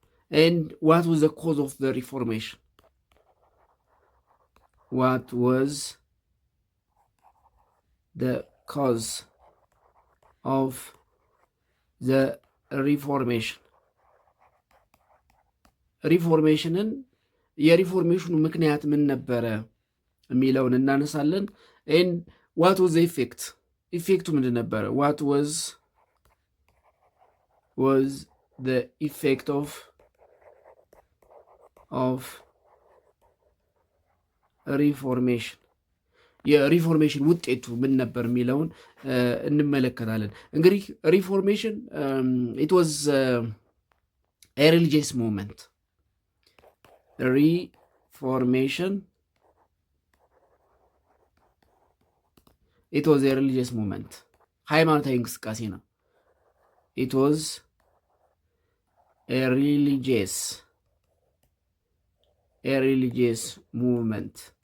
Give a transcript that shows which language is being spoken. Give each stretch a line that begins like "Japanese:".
English: And what was the cause of the Reformation? What was the cause of the Reformation?
Amharic: ሪፎርሜሽንን የሪፎርሜሽኑ ምክንያት ምን ነበረ የሚለውን እናነሳለን።
English: ኤንድ ዋት ዋዝ ዘ ኢፌክት?
Amharic: ኢፌክቱ ምንድን ነበረ?
English: ዋት ዋዝ ዘ ኢፌክት ኦፍ ሪፎርሜሽን?
Amharic: የሪፎርሜሽን ውጤቱ ምን ነበር የሚለውን እንመለከታለን። እንግዲህ ሪፎርሜሽን
English: ኢት ዋዝ ኤ ሪሊጂየስ ሙቭመንት። Reformation, it was a religious movement.
Amharic: ሃይማኖታዊ እንቅስቃሴ ነው።
English: It was a religious movement.